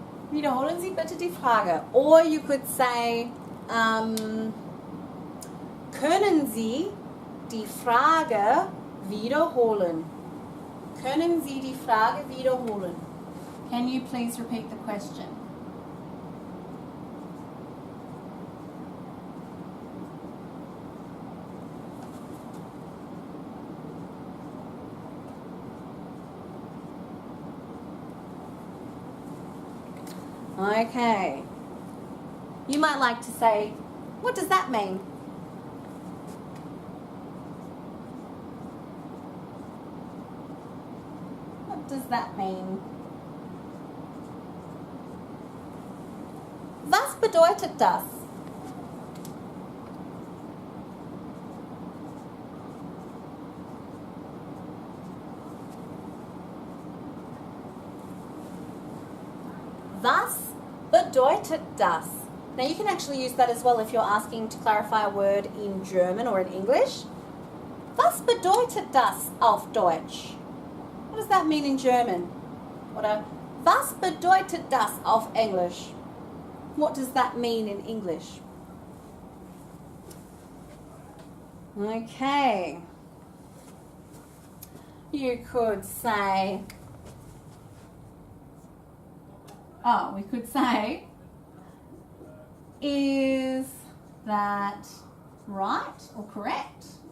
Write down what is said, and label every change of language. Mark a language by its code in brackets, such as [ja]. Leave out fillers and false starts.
[de] Wiederholen Sie bitte die Frage. [en] Or you could say, [de] können Sie die Frage wiederholen? Können Sie die Frage wiederholen? [en] Can you please repeat the question? Okay. You might like to say, what does that mean? What does that mean? [de] Was bedeutet das? Was bedeutet das? [en] Now you can actually use that as well if you're asking to clarify a word in German or in English. [de] Was bedeutet das auf Deutsch? [en] What does that mean in German? [de] Oder was bedeutet das auf Englisch? [en] What does that mean in English? Okay. You could say, we could say, is that right or correct?